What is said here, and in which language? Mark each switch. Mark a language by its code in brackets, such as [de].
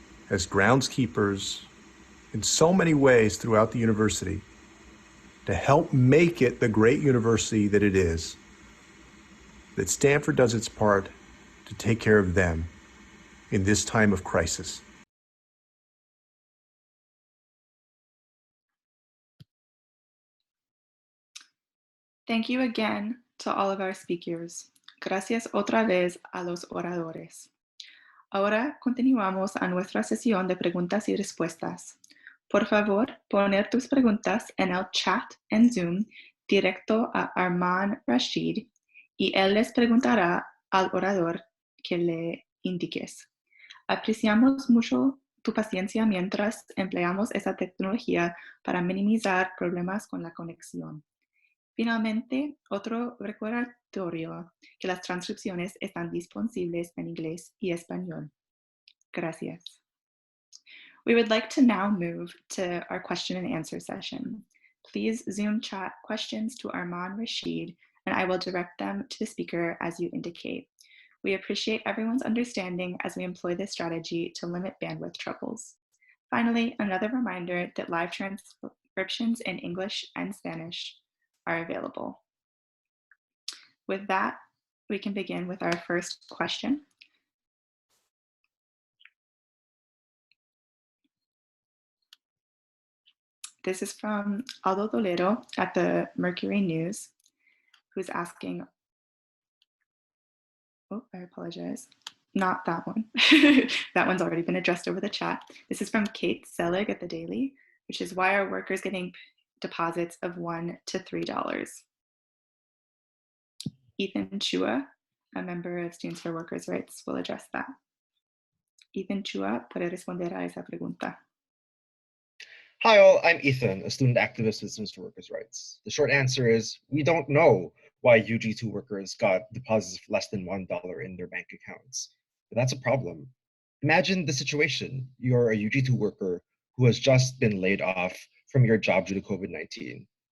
[en] as groundskeepers, in so many ways throughout the university, to help make it the great university that it is, that Stanford does its part to take care of them in this time of crisis. Thank you again to all of our speakers. [es] Gracias otra vez a los oradores. Ahora continuamos a nuestra sesión de preguntas y respuestas. Por favor, poner tus preguntas en el chat en Zoom directo a Arman Rashid y él les preguntará al orador que le indiques. Apreciamos mucho tu paciencia mientras empleamos esta tecnología para minimizar problemas con la conexión. Finalmente, otro recordatorio que las transcripciones están disponibles en inglés y español. Gracias. [en] We would like to now move to our question and answer session. Please Zoom chat questions to Arman Rashid, and I will direct them to the speaker as you indicate. We appreciate everyone's understanding as we employ this strategy to limit bandwidth troubles. Finally, another reminder that live transcriptions in English and Spanish are available. With that, we can begin with our first question. This is from Aldo Toledo at the Mercury News, who's asking, oh, I apologize, not that one. That one's already been addressed over the chat. This is from Kate Selig at the Daily, which is why are workers getting deposits of $1 to $3? Ethan Chua, a member of Students for Workers' Rights, will address that. [es] Ethan Chua puede responder a esa pregunta. [en] Hi all, I'm Ethan, a student activist with Students for Workers' Rights. The short answer is we don't know why UG2 workers got deposits of less than $1 in their bank accounts. But that's a problem. Imagine the situation. You're a UG2 worker who has just been laid off from your job due to COVID-19.